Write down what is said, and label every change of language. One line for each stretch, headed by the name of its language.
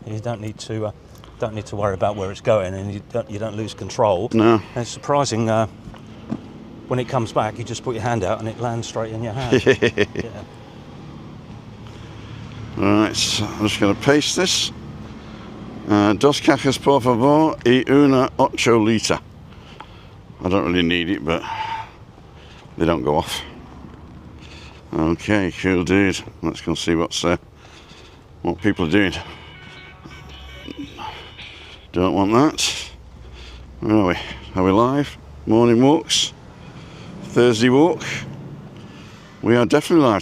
English: You don't need to worry about where it's going, and you don't lose control. No. And it's surprising. When it comes back, you just put your hand out and it lands straight in your hand. Yeah. Right, so I'm just going to paste this.
Spanish: Dos cajas por favor y una 8 liter.
English: I don't really need it, but they don't go off. Okay, cool, dude. Let's go see what people are doing. Don't want that. Where are we? Are we live? Morning walks. Thursday walk. We are definitely live.